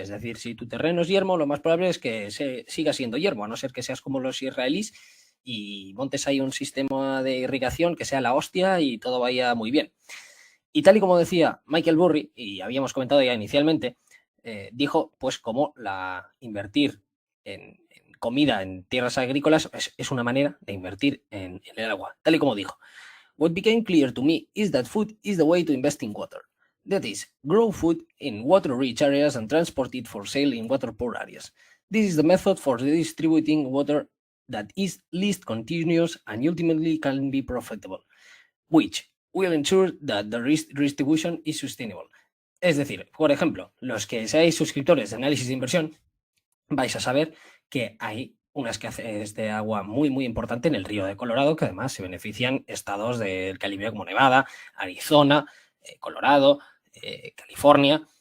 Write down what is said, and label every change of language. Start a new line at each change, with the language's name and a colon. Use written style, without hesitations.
Spanish: Es decir, si tu terreno es yermo, lo más probable es que siga siendo yermo, a no ser que seas como los israelíes y montes ahí un sistema de irrigación que sea la hostia y todo vaya muy bien. Y tal y como decía Michael Burry, y habíamos comentado ya inicialmente, dijo pues como invertir en comida en tierras agrícolas es una manera de invertir en el agua, tal y como dijo.
English: what became clear to me is that food is the way to invest in water. That is, grow food in water-rich areas and transport it for sale in water-poor areas. This is the method for distributing water that is least continuous and ultimately can be profitable, which will ensure that the distribution is sustainable.
Spanish: Es decir, por ejemplo, los que seáis suscriptores de análisis de inversión, vais a saber que hay una escasez de agua muy, muy importante en el río de Colorado, que además se benefician estados del Caribe como Nevada, Arizona, Colorado, California.